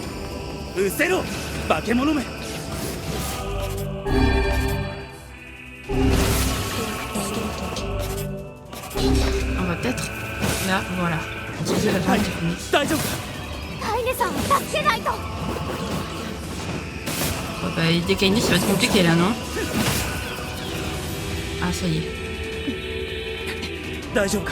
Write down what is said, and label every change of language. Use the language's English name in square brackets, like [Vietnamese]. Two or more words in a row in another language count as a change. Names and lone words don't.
[Japanese] うせろ、化け物め。 [French] On va peut-être... Là, voilà. Utiliser la barre technique. [Japanese] 大丈夫か。カイネさんを助けないと。 [French] Oh, bah, décainer, ça va être compliqué là, non? Ah, ça y est. [Japanese] 大丈夫か。